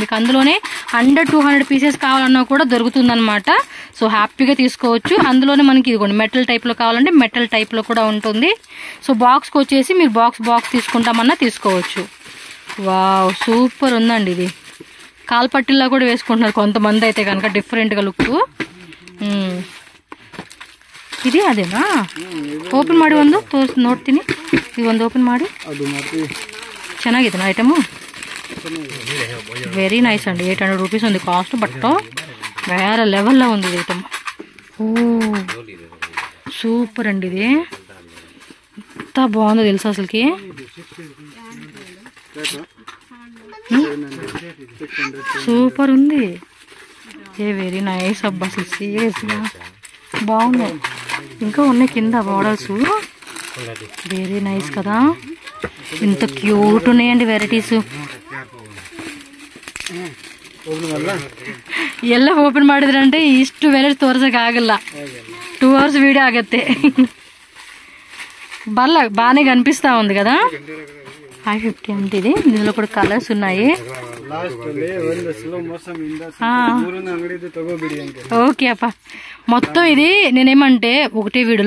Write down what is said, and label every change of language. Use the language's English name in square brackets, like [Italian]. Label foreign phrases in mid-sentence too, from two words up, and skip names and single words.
[Telugu] మీకు అందులోనే 100-200 పీసెస్ కావాలన్నా కూడా దొరుకుతుందన్నమాట. సో హ్యాపీగా తీసుకోవచ్చు. అందులోనే మనకి ఇదిగోండి మెటల్ టైప్లో కావాలంటే మెటల్ టైప్లో కూడా ఉంటుంది. సో బాక్స్కి వచ్చేసి మీరు బాక్స్ తీసుకుంటామన్నా తీసుకోవచ్చు. [English] wow, super [Telugu] ఉందండి. ఇది కాల్పట్టిల్లా కూడా వేసుకుంటున్నారు కొంతమంది అయితే కనుక, డిఫరెంట్గా లుక్. [Kannada] ಇದು ಅದೇನಾ ಓಪನ್ ಮಾಡಿ ಒಂದು ತೋರಿಸಿ ನೋಡ್ತೀನಿ. ಈಗ ಒಂದು ಓಪನ್ ಮಾಡಿ. ಚೆನ್ನಾಗಿದೆ ಐಟಮು, [English] very nice [Telugu] అండి. 800 రూపీస్ ఉంది కాస్ట్, బట్ వేరే లెవెల్లో ఉంది ఐటమ్. ఓ సూపర్ అండి, ఇది ఎంత బాగుందో తెలుసా అసలుకి. సూపర్ ఉంది, [English] very nice [Telugu] అబ్బా. అసలు సీరియస్గా బాగున్నాయి. ఇంకా ఉన్నాయి కింద మోడల్స్, [English] very nice [Telugu] కదా. ఇంత క్యూట్ ఉన్నాయండి వెరైటీస్. [Kannada] ಎಲ್ಲ ಓಪನ್ ಮಾಡಿದ್ರೆ ಅಂದ್ರೆ ಇಷ್ಟು ವೆರೈಟಿ ತೋರ್ಸಕ್ ಆಗಲ್ಲ [Telugu] 2 hours వీడియో ಆಗತ್ತೆ బాగానే కనిపిస్తా ఉంది కదా 550 అంటే ఇది ఇందులో కూడా కలర్స్ ఉన్నాయి ఓకే అప్ప మొత్తం ఇది నేనేమంటే ఒకటే వీడియోలో